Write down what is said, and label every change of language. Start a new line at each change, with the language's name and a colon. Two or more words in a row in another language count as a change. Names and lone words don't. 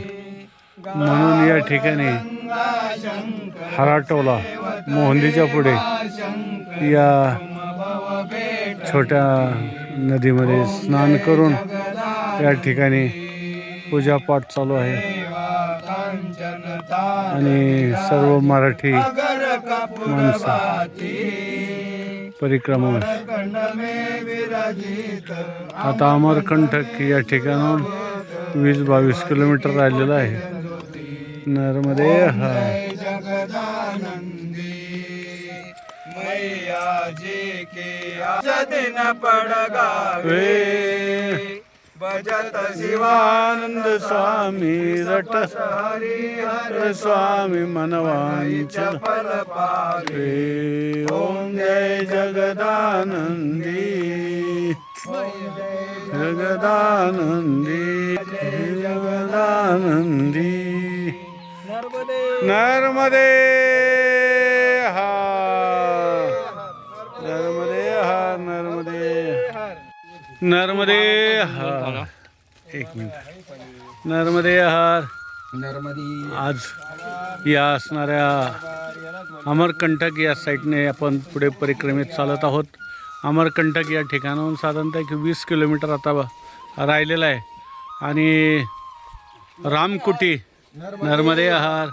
Marathi: म्हणून या ठिकाणी हराटोला मोहंदीच्या पुढे या छोट्या नदीमध्ये स्नान करून या ठिकाणी पूजापाठ चालू आहे आणि सर्व मराठी माणसं परिक्रमा. आता अमरकंटक या ठिकाणाहून 20-22 किलोमीटर राहिलेलं आहे. नर्मदे हर.
Hindi: मैया जी के दिन पड़ गावे बजत शिवानंद स्वामी रट हर स्वामी मनवांचल फल पावे ओम जय जगदानंदी जगदानंदी जगदानंदी.
Marathi: नर्मदे हर. नर्मदे हर. नर्मदे हर. एक मिनिट. नर्मदे हर. नर्मदी आज या असणाऱ्या अमरकंटक या साईडने आपण पुढे परिक्रमेत चालत आहोत. अमरकंटक या ठिकाणाहून साधारणतः 20 किलोमीटर आता राहिलेलं आहे आणि रामकुटी नर्मदे हर.